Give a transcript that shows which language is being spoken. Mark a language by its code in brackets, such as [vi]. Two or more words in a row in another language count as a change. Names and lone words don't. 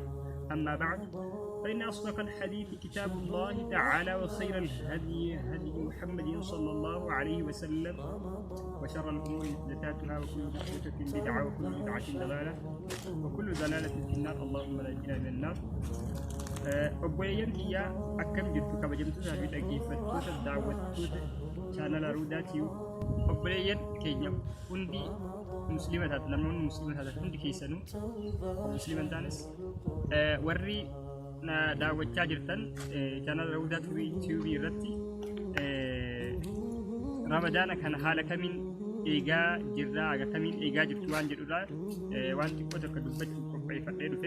[ar] أما بعد، فإن أصدق الحديث كتاب الله تعالى، وخير الهدي هدي محمد صلى الله عليه وسلم، وشر الأمور محدثاتها، وكل محدثة بدعة، وكل بدعة ضلالة، وكل ضلالة في النار. اللهم نجنا من النار. [om] obboleeyyan kiyya akkam jirtu kabajamtoota fi dhaggeeffattoota daawwattoota chaanala Ruudaatiyu. obboleeyyan keenya hundi muslima taatan, namoonni muslima taatan hundi keessanuu muslima taanis warri na daawwachaa jirtan chaanala Ruudaatiyu irratti ramadaana kana haala kamiin eegaa jirra, aga kamiin eegaa jirtu waan jedhudha waan xiqqoo tokko dubbachuu qopheeffadhee dhufe.